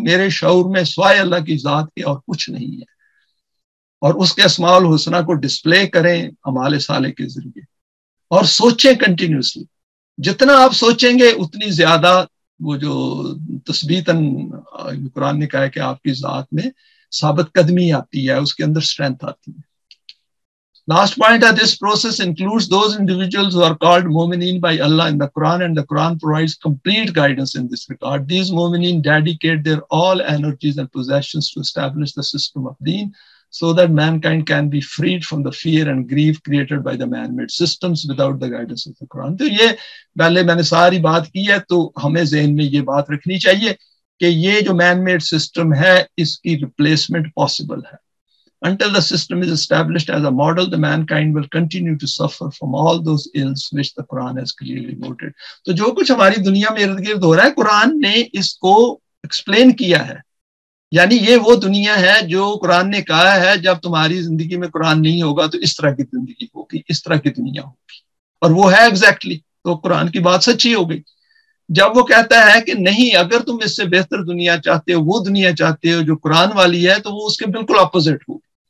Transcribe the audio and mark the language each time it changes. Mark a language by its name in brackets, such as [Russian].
[Urdu] میرے شعور میں سوائے اللہ کی ذات کے اور کچھ نہیں ہے. اور اس کے اسماء الحسنہ کو ڈسپلے کریں اعمال صالح کے ذریعے، اور سوچیں کنٹینیوسلی. جتنا آپ سوچیں گے اتنی زیادہ وہ جو تثبیتاً قرآن نے کہا ہے کہ آپ کی ذات میں ثابت قدمی آتی ہے، اس کے اندر اسٹرینتھ آتی ہے. [English] Last point of this process includes those individuals who are called mu'mineen by Allah in the Quran, and the Quran provides complete guidance in this regard. These mu'mineen dedicate their all energies and possessions to establish the system of deen, so that mankind can be freed from the fear and grief created by the man-made systems without the guidance of the Quran. [Urdu] تو یہ پہلے میں نے ساری بات کی ہے، تو ہمیں ذہن میں یہ بات رکھنی چاہیے کہ یہ جو man-made system ہے اس کی ریپلیسمنٹ پاسبل ہے. [English] Until the system is established as a model, the mankind will continue to suffer from all those ills which the Quran has clearly noted. [Urdu] تو جو کچھ ہماری دنیا میں ارد گرد ہو رہا ہے قرآن نے اس کو ایکسپلین کیا ہے. یعنی یہ وہ دنیا ہے جو قرآن نے کہا ہے جب تمہاری زندگی میں قرآن نہیں ہوگا تو اس طرح کی زندگی ہوگی، اس طرح کی دنیا ہوگی. اور وہ ہے ایگزیکٹلی. تو قرآن کی بات سچی ہو گئی جب وہ کہتا ہے کہ نہیں، اگر تم اس سے بہتر دنیا چاہتے ہو، وہ دنیا چاہتے ہو جو قرآن والی ہے، تو وہ اس کے بالکل اپوزٹ ہوگی.